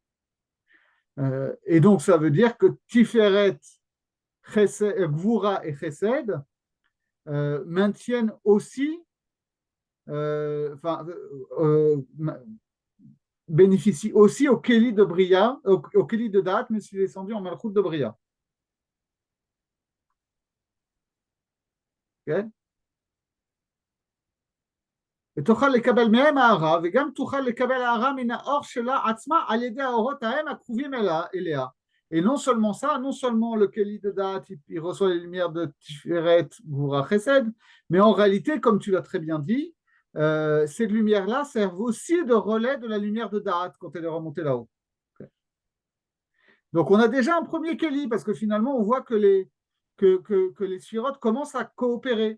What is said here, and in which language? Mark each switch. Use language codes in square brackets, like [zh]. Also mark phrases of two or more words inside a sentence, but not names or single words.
[fr] Et donc, ça veut dire que Tiferet, Gvura et Chesed maintiennent aussi, bénéficient aussi au Keli de Bria, au Keli de Da'at, mais s'il est descendu en Malchut de Bria. Okay. [he] ותוכל לקבל מהם הערה, וגם תוכל לקבל הערה מן האור שלה עצמה על ידי האורות ההם הקרובים אליה. [fr] Et non seulement ça, non seulement le Keli de Da'at, il reçoit les lumières de Tiferet, Gvura, Chesed, mais en réalité, comme tu l'as très bien dit, ces lumières-là servent aussi de relais de la lumière de Da'at quand elle est remontée là-haut. Okay. Donc on a déjà un premier Keli, parce que finalement, on voit que les sphirotes commencent à coopérer.